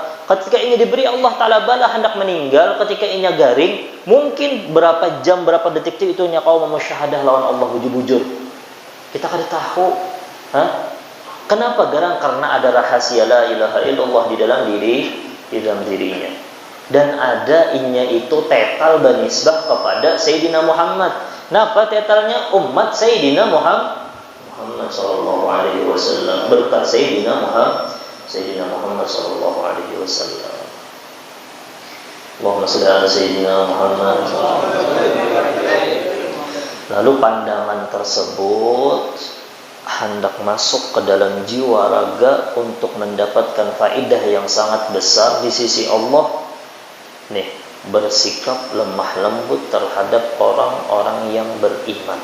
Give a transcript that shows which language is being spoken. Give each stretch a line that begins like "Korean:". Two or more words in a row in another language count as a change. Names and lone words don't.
Banjar: Ketika inya diberi Allah Ta'ala bala hendak meninggal, ketika inya garing, mungkin berapa jam, berapa detik itu inya kau memusyahadah lawan Allah bujur-bujur. Kita kada tahu. Kenapa garang?
Indonesian: Karena ada rahasia
Arabic: لا إله إلا الله
Indonesian: di dalam dirinya.
Banjar: Dan ada inya itu tetal banisbah kepada Sayyidina Muhammad. Napa tetalnya? Umat Sayyidina Muhammad
Arabic: صلى الله عليه وسلم,
Banjar: berkat Sayyidina Muhammad
Arabic: صلى الله عليه وسلم. اللهم صل على سيدنا محمد.
Indonesian: Lalu pandangan tersebut hendak masuk ke dalam jiwa raga untuk mendapatkan faedah yang sangat besar di sisi Allah. Nih, bersikap lemah lembut terhadap orang-orang yang beriman.